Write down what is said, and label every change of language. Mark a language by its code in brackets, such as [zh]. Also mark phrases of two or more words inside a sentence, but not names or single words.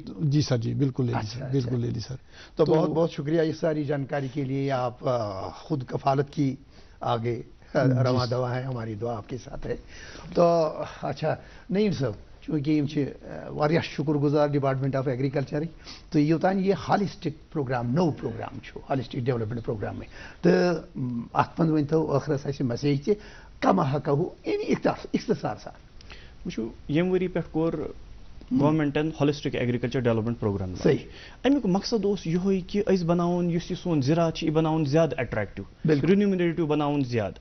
[ur] جی سر, جی بالکل لے لی سر, بالکل لے لی سر. تو بہت بہت شکریہ اس ساری جانکاری کے لیے. آپ خود کفالت کی آگے رواں دوا ہے, ہماری دعا آپ کے ساتھ ہے. تو اچھا نعیم صاحب, چونکہ شکر گزار [ks] ڈپارٹمنٹ آف ایگریکلچر, تو یوتان یہ ہالسٹک پروگرام نو پروگرام ہالسٹک ڈیولپمنٹ پروگرام میں, تو ات من ورنو ٲخرس اَسہِ میسیج تہِ کما ہٮ۪کو اختصار سان. وٕچھِو ییٚمہِ ؤری پٮ۪ٹھ کوٚر گورمنٹن ہالسٹک ایگریکلچر ڈیولپمنٹ پروگرام. صحیح. امیُک مقصد اوس یِہوے کہِ أسۍ بناوون یُس یہِ سون زِراعت چھُ یہِ بناوون زیادٕ اٹریکٹِو, رِنیومریٹِو بناوون زیادٕ.